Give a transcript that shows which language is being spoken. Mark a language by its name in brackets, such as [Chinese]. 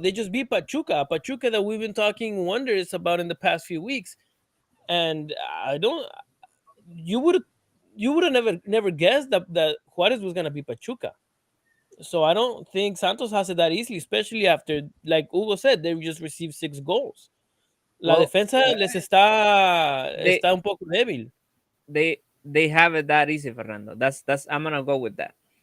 [English] They just beat Pachuca that we've been talking wonders about in the past few weeks, and you would have never guessed that Juarez was gonna beat Pachuca. So I don't think Santos has it that easily, especially after, like Hugo said, they just received 6 goals. [Spanish] La defensa les está un poco débil. [English] They have it that easy, Fernando. That's I'm gonna go with that.